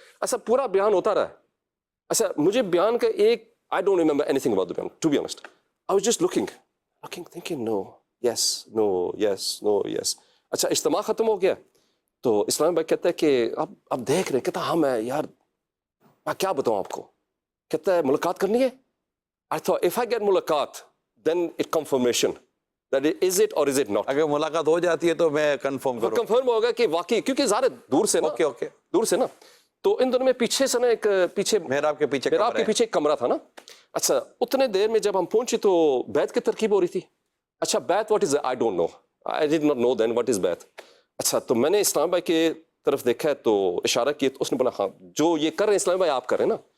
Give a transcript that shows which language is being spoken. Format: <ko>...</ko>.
<ur>اچھا پورا بیان ہوتا رہا. اچھا مجھے بیان کا ایک</ur> <en>I don't remember any thing about the بیان, to be honest. I was just looking thinking know yes know yes know yes.</en> <ur>اچھا اجتماع ختم ہو گیا تو اسلام بھائی کہتا ہے کہ اب دیکھ رہے, کہتا ہاں میں یار میں کیا بتاؤں آپ کو, کہتا ہے ملاقات کرنی ہے.</ur> <en>I thought if I get ملاقات then it confirmation that is it or is it not.</en> <ur>اگر ملاقات ہو جاتی ہے تو میں کنفرم کروں, کنفرم ہوگا کہ واقعی, کیونکہ زیادہ دور سے نا,</ur> <en>okay</en> <ur>دور سے نا, تو ان دونوں میں پیچھے سے نا ایک پیچھے محراب کے پیچھے ایک کمرہ تھا نا. اچھا اتنے دیر میں جب ہم پہنچے تو بیت کی ترکیب ہو رہی تھی. اچھا بیت</ur> <en>what is I don't know, I did not know then what is</en> <ur>بیت. اچھا تو میں نے اسلام بھائی کے طرف دیکھا تو اشارہ کیا, تو اس نے بولا ہاں جو یہ کر رہے ہیں اسلام بھائی آپ کر رہے ہیں نا.</ur>